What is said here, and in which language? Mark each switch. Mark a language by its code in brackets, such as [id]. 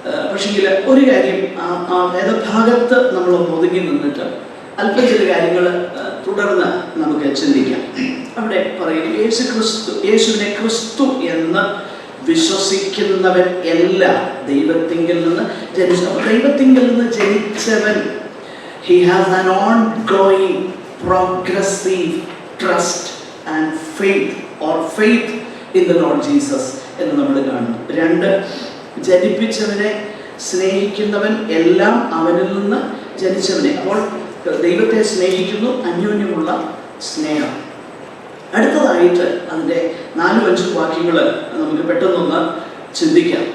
[ml] പക്ഷേ ഒരു കാര്യം ആ വേദഭാഗത്ത് നമ്മൾ ഒതുങ്ങി നിന്നിട്ട് അല്പം ചില കാര്യങ്ങൾ തുടർന്ന് നമുക്ക് ചിന്തിക്കാം. അവിടെ പറയുന്നു യേശുവിനെ ക്രിസ്തു എന്ന് വിശ്വസിക്കുന്നവൻ എല്ലാം ദൈവത്തിങ്കിൽ നിന്ന് ജനിച്ചവൻ. [en] He has an ongoing progressive trust and faith in the Lord Jesus [ml] എന്ന് നമ്മൾ കാണുന്നു. 2 ജനിപ്പിച്ചവനെ സ്നേഹിക്കുന്നവൻ എല്ലാം അവനിൽ നിന്ന് ജനിച്ചവനെ. അപ്പോൾ ദൈവത്തെ സ്നേഹിക്കുന്നു, അന്യോന്യമുള്ള സ്നേഹം. അടുത്തതായിട്ട് അതിൻ്റെ 4-5 വാക്യങ്ങൾ നമുക്ക് പെട്ടെന്നൊന്ന് ചിന്തിക്കാം.